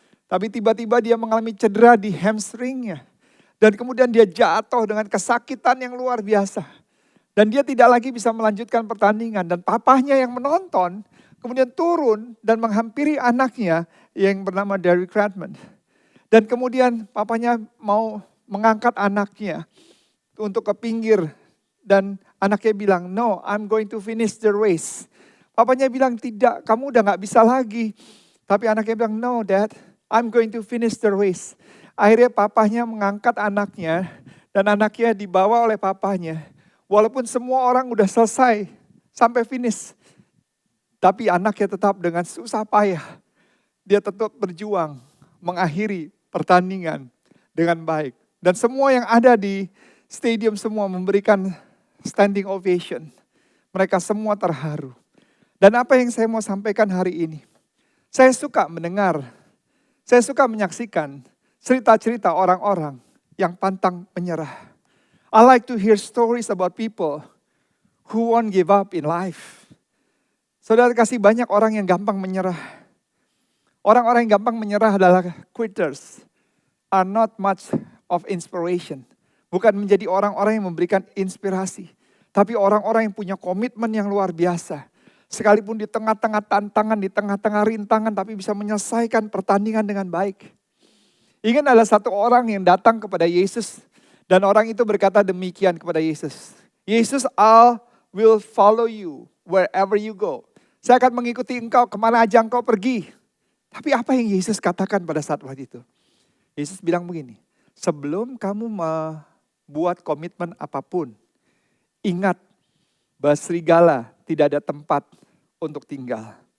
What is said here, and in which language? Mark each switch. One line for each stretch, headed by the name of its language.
Indonesian: Tapi tiba-tiba dia mengalami cedera di hamstringnya. Dan kemudian dia jatuh dengan kesakitan yang luar biasa. Dan dia tidak lagi bisa melanjutkan pertandingan. Dan papahnya yang menonton kemudian turun dan menghampiri anaknya yang bernama Derek Redmond. Dan kemudian papanya mau mengangkat anaknya untuk ke pinggir. Dan anaknya bilang,
English: no, I'm going to finish the race.
Indonesian: Papanya bilang, tidak, kamu udah gak bisa lagi. Tapi anaknya bilang,
English: no dad, I'm going to finish the race.
Indonesian: Akhirnya papanya mengangkat anaknya. Dan anaknya dibawa oleh papanya. Walaupun semua orang udah selesai sampai finish. Tapi anaknya tetap dengan susah payah. Dia tetap berjuang mengakhiri pertandingan dengan baik. Dan semua yang ada di stadium semua memberikan standing ovation. Mereka semua terharu. Dan apa yang saya mau sampaikan hari ini? Saya suka mendengar, saya suka menyaksikan cerita-cerita orang-orang yang pantang menyerah.
English: I like to hear stories about people who won't give up in life.
Indonesian: Saudara kasih banyak orang yang gampang menyerah. Orang-orang yang gampang menyerah adalah quitters.
English: Are not much of inspiration.
Indonesian: Bukan menjadi orang-orang yang memberikan inspirasi. Tapi orang-orang yang punya komitmen yang luar biasa. Sekalipun di tengah-tengah tantangan, di tengah-tengah rintangan, tapi bisa menyelesaikan pertandingan dengan baik. Ingat ada satu orang yang datang kepada Yesus. Dan orang itu berkata demikian kepada Yesus.
English: Yesus, I will follow you wherever you go.
Indonesian: Saya akan mengikuti engkau kemana aja engkau pergi. Tapi apa yang Yesus katakan pada saat waktu itu? Yesus bilang begini, sebelum kamu buat komitmen apapun, ingat bahwa serigala tidak ada tempat untuk tinggal.